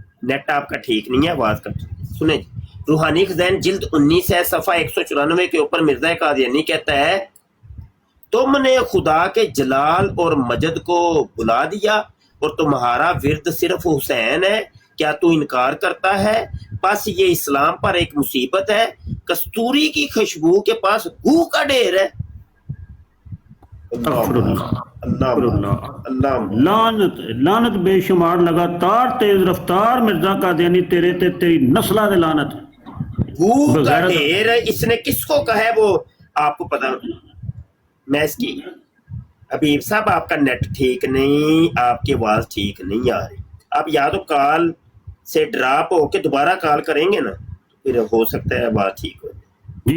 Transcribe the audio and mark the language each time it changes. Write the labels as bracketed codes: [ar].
[ur] Net آپ کا ٹھیک نہیں ہے، آواز کٹ. سنیں جی، روحانی خزائن جلد 19 ہے، صفحہ 194 کے اوپر مرزا قادیانی کہتا ہے، تم نے خدا کے جلال اور مجد کو بلا دیا اور تمہارا ورد صرف حسین ہے، کیا تو انکار کرتا ہے؟ بس یہ اسلام پر ایک مصیبت ہے، کستوری کی خوشبو کے پاس گو کا ڈھیر ہے. [pa] لعنت بے شمار، لگاتار تیز رفتار مرزا قادیانی تیرے تے تیری نسلہ دے لعنت. [ur] گو کا ڈھیر اس نے کس کو کہا ہے وہ آپ کو پتا؟ میں اس کی حبیب صاحب آپ کا نیٹ ٹھیک نہیں، آپ کی آواز ٹھیک نہیں آ رہی. آپ یا تو کال سے ڈراپ ہو کے دوبارہ کال کریں گے نا پھر ہو سکتا ہے آواز ٹھیک ہو جائے.